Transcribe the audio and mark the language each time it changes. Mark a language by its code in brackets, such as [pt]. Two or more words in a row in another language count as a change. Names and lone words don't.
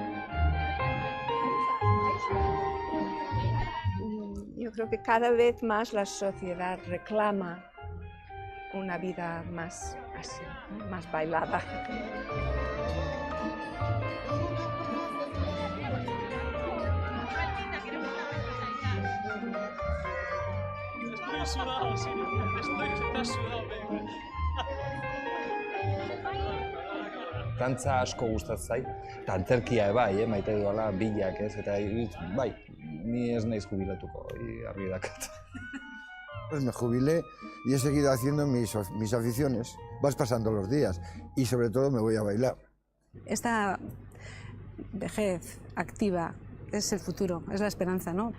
[es] Yo creo que cada vez más la sociedad reclama una vida más así, ¿no? Más bailada. Estoy sudado, sí, está sudado, venga. [eu] Dantza asko gustatzen zait, eta antzerkia bai, maite duala, bilak ez, eta bai, ni ez naiz jubilatuko, argi dakat. [es] Pues me jubilé y he seguido haciendo mis aficiones. Vas pasando los días y sobre todo me voy a bailar. Esta vejez activa es el futuro, es la esperanza, ¿no?